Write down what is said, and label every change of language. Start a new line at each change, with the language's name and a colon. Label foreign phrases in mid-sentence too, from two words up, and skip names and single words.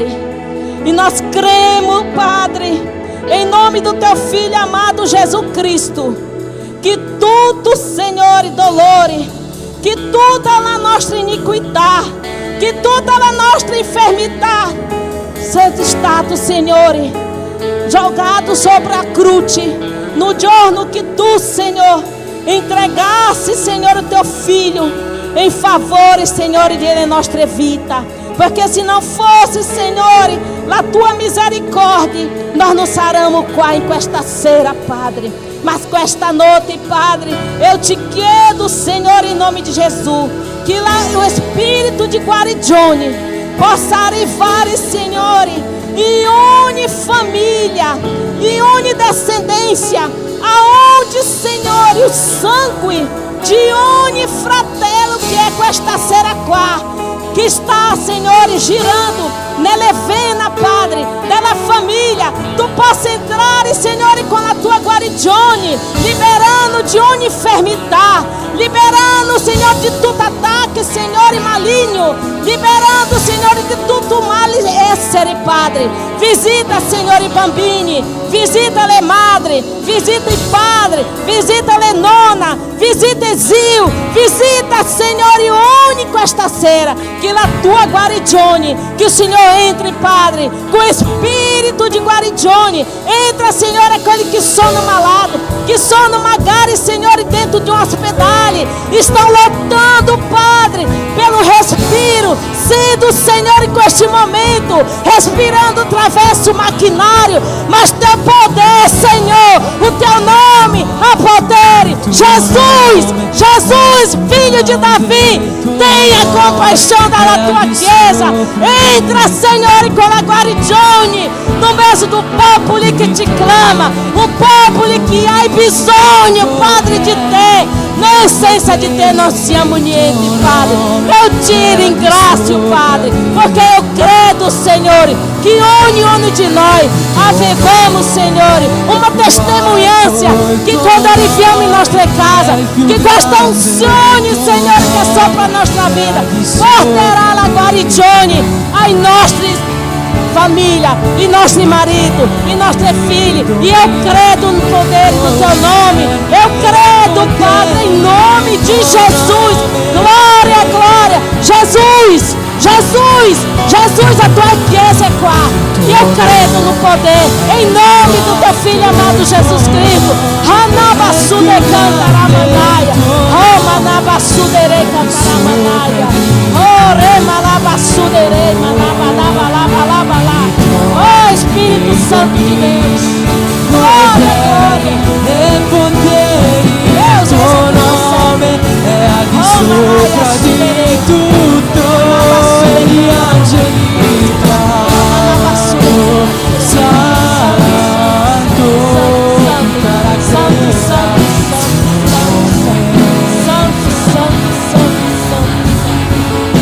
Portuguese: E nós cremos, Padre, em nome do Teu Filho amado Jesus Cristo, que tudo, Senhor, dolore, que toda a nossa iniquidade, que toda a nossa enfermidade seja estado, Senhor, jogado sobre a cruz, no giorno que Tu, Senhor, entregasse, Senhor, o Teu Filho em favor, Senhor, de nossa vida. Porque se não fosse, Senhor, a Tua misericórdia, nós não saramos qua em
Italian: questa sera,
Portuguese: Padre. Mas com esta noite, Padre, eu te quero, Senhor, em nome de Jesus, que lá o Espírito de guarigione possa arrivar, Senhor, em ogni família, em ogni descendente essência, aonde, Senhor, o sangue de
Italian: ogni fratello
Portuguese: que é
Italian: questa sera qua,
Portuguese: que está, Senhor, girando
Italian: nella vena,
Portuguese: Padre,
Italian: della famiglia,
Portuguese: tu possa entrar, Senhor, com a tua guarigione, liberando de ogni enfermidade, liberando, Senhor, de tutto ataque, Senhor, maligno, liberando, Senhor, de
Italian: tutto male essere,
Portuguese: Padre.
Italian: Visita, Senhor, i bambini, visita le madri, visita i padri, visita le nonna, visita i zio, visita, Senhor, ogni questa sera, que la tua guarigione,
Portuguese: que o Senhor entre, Padre, com espírito de guarigione, entra, Senhor, aqueles que
Italian: sono malados, que sono magari,
Portuguese: Senhor, dentro de um hospital, estão lutando, Padre, pelo respiro, sendo, Senhor, com este momento, respirando através do maquinário, mas teu poder, Senhor, o teu nome, a poder, Jesus, Jesus, filho de Davi, tenha compaixão da tua chiesa, entra, Senhor, com a guarigione, no meio do povo que te clama, o povo que
Italian: ha bisogno,
Portuguese: Padre, de te, na essência de te não
Italian: siamo niente,
Portuguese: Padre, eu te ringrazio, Padre, porque eu credo, Senhor, que ognuno de nós avevemos, Senhor, uma testemunhança, que quando
Italian: arriviamo in nostra casa, que questa unzione,
Portuguese: Senhor,
Italian: que sopra a nostra vida, porterà la guarigione ai nostri família,
Portuguese: e nossos maridos,
Italian: e
Portuguese: nossos filhos, e eu credo no poder do teu nome, eu credo, Padre, em nome de Jesus, glória, glória, Jesus, Jesus, Jesus, a tua chiesa é qua, e eu credo no poder, em nome do teu Filho amado Jesus Cristo, Hanabasude Cantaramanaia, oh Manabasudere Cantaramanaia, oh Remalabasudere Manabalabalabala. Oh Espírito Santo de Deus, glória, glória,
Italian: e potere,
Portuguese: Deus,
Italian: tuo nome è al di sopra di tutto, e gli angeli cantano, santo, Santo, Santo, Santo, Santo, Santo, Santo,